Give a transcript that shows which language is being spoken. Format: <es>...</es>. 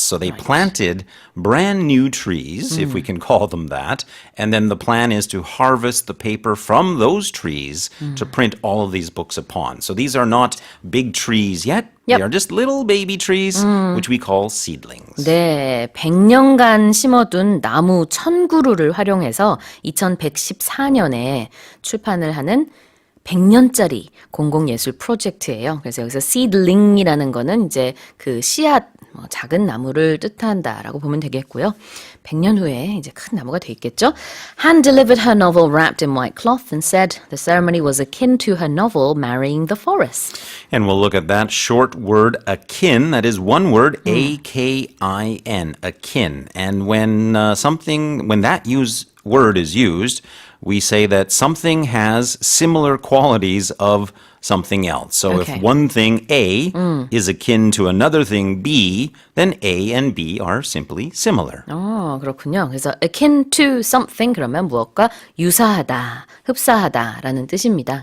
<en>So they planted brand new trees, if we can call them that. And then the plan is to harvest the paper from those trees to print all of these books upon. So these are not big trees yet. Yep. They are just little baby trees, which we call seedlings.</en> <ko>네, 100년간 심어둔 나무 1000그루를 활용해서 2114년에 출판을 하는 100년짜리 공공예술 프로젝트예요. 그래서 여기서 seedling이라는 거는 이제 그 씨앗, 작은 나무를 뜻한다라고 보면 되겠고요. 100년 후에 이제 큰 나무가 돼 있겠죠.</ko> <en>Han delivered her novel wrapped in white cloth and said the ceremony was akin to her novel Marrying the Forest. And we'll look at that short word akin. That is one word, A-K-I-N, akin. And when that word is used, we say that something has similar qualities of something else. So Okay. if one thing A is akin to another thing B, then A and B are simply similar.</en> <ko>그렇군요. 그래서</ko> <en>akin to something</en> <ko>그러면 무엇과 유사하다, 흡사하다라는 뜻입니다.</ko>